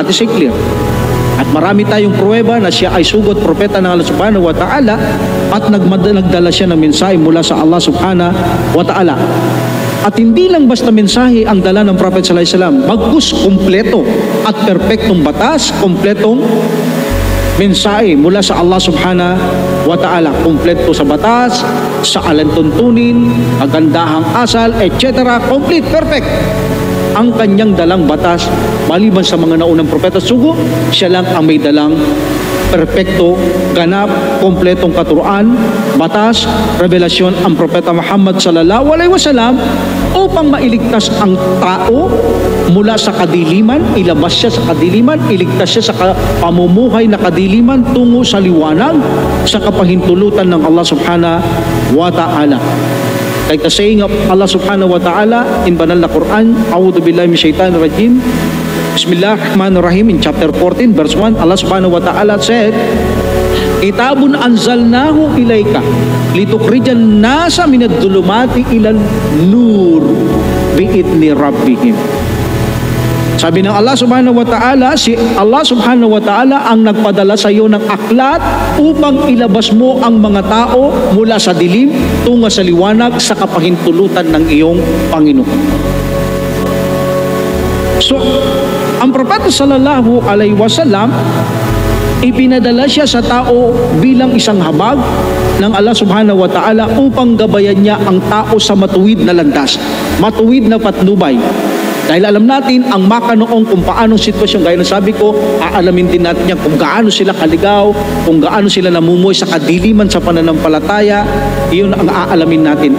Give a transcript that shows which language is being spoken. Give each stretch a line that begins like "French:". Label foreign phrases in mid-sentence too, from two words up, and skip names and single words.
English: That is clear.
Filipino: At marami tayong pruweba na siya ay sugot propeta ng
Arabic: الله سبحانه وتعالى
Filipino: at nagdala siya ng mensahe mula sa
Arabic: الله سبحانه وتعالى.
Filipino: At hindi lang basta mensahe ang dala ng Prophet
Arabic: صلى الله عليه وسلم,
Filipino: bagkus kumpleto at perpektong batas, kumpletong mensahe mula sa
Arabic: الله سبحانه وتعالى.
Filipino: Kumpleto sa batas, sa alantuntunin, kagandahang asal, etc.
English: Complete, perfect.
Filipino: Ang kanyang dalang batas, maliban sa mga naunang propeta sugo, siya lang ang may dalang perpekto, ganap, kompletong katuruan, batas, revelasyon ang Propeta Muhammad
Arabic: صلى الله عليه وسلم
Filipino: upang mailigtas ang tao mula sa kadiliman, ilabas siya sa kadiliman, iligtas siya sa pamumuhay na kadiliman tungo sa liwanag, sa kapahintulutan ng
Arabic: الله سبحانه وتعالى.
English: Like the saying of
Arabic: الله سبحانه وتعالى in
Filipino: banal na Quran,
Arabic: أعوذ بالله من الشيطان الرجيم، بسم الله الرحمن الرحيم,
English: in chapter 14 verse 1,
Arabic: الله سبحانه وتعالى said, كتاب أنزلناه إليك لتخرج الناس من الظلمات إلى النور بإذن ربهم.
Filipino: Sabi ng
Arabic: الله سبحانه وتعالى,
Filipino: si
Arabic: الله سبحانه وتعالى
Filipino: ang nagpadala sa iyo ng aklat upang ilabas mo ang mga tao mula sa dilim tungo sa liwanag sa kapahintulutan ng iyong Panginoon. So, ang Propeta
Arabic: صلى الله عليه وسلم,
Filipino: ipinadala siya sa tao bilang isang habag ng
Arabic: الله سبحانه وتعالى
Filipino: upang gabayan niya ang tao sa matuwid na landas, matuwid na patnubay. Dahil alam natin ang makanoong kung paanong sitwasyon, gaya ng sabi ko, aalamin din natin yan kung gaano sila kaligaw, kung gaano sila namumuhay sa kadiliman sa pananampalataya, iyon ang aalamin natin.